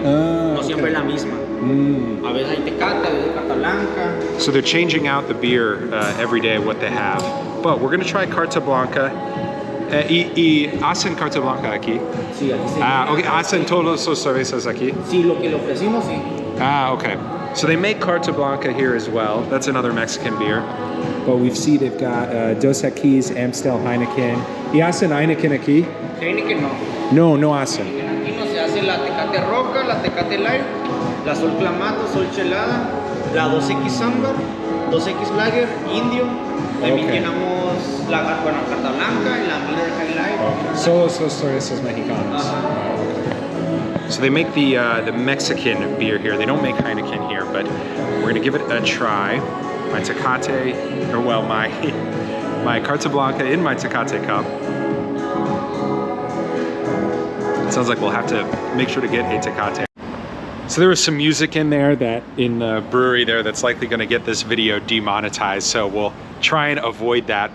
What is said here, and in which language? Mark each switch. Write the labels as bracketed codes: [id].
[es] No siempre es la misma. A veces hay Tecate, a veces hay carta blanca. [en] So they're changing out the beer every day, what they have. But we're going to try carta blanca. [es] ¿Y hacen carta blanca aquí? Sí, aquí sí. Okay. ¿Hacen todas las cervezas aquí? Sí, lo que le ofrecimos, sí. Okay. [en] So they make carta blanca here as well. That's another Mexican beer. But we've seen they've got Dos Equis, Amstel, Heineken. [es] ¿Y hacen Heineken aquí? Heineken no. No hacen. Aquí no se hace la Tecate Roca, la Tecate Light, la Sol Clamato, Sol Chelada, la 2X Sambar, 2X Lager, Indio. También tenemos la carta blanca y la Miller High Life. Okay. Solo los cervezas mexicanas. [en] So they make the Mexican beer here. They don't make Heineken here, but we're gonna give it a try. My Tecate, or well, my Carta Blanca in my Tecate cup. Sounds like we'll have to make sure to get a Tecate. So there was some music in there that in the brewery there that's likely going to get this video demonetized, so we'll try and avoid that.